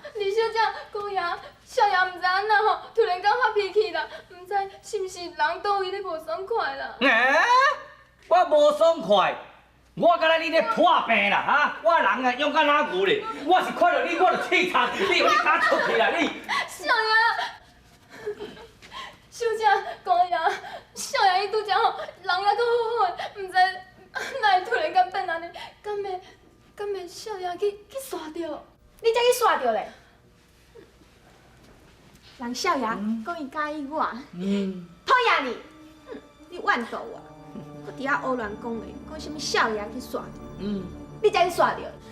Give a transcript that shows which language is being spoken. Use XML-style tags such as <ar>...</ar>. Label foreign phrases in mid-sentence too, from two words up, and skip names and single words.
<nan>李小姐，姑爷，少爷毋知安那吼，突然间发脾气啦，毋知是毋是人倒位咧无爽快啦？我无爽快，我敢若你咧破病啦哈！我人啊勇敢哪牛咧，我是看到你我就气惨，你有你敢出去啦你？少爷，小姐，姑爷，少爷伊拄则吼，人也搁好好的，毋知哪会突然间变安尼，敢会少爷去煞着？你才去煞着咧？人少爷讲伊介意我，讨厌你，你怨妒我，搁伫遐胡乱讲话，讲什么少爷去煞着，你才去煞着。</nan>